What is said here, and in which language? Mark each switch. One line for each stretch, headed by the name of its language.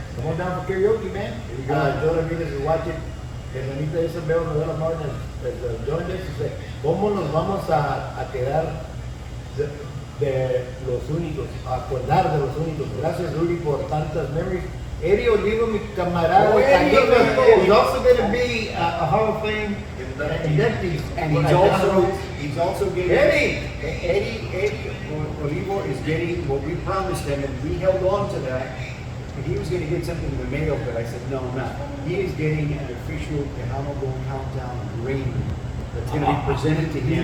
English: Come on down for karaoke, man. Here we go. Joe Ramirez is watching.
Spanish: Hermanita
English: Isabel Noyola Martin has joined us.
Spanish: Dice, ¿cómo nos vamos a quedar de los únicos, a acordar de los únicos? Gracias, Rudy, por tantas
English: memories.
Spanish: Eddie Olivo, mi camarada,
English: Oh, Eddie Olivo. is also going to be a Hall of Fame inductee. And he's also getting Eddie Olivo is getting what we promised him, and we held on to that. And he was going to get something in the mail, but I said no, I'm not. He is getting an official Tejano Bowl Countdown ring that's going to be presented to him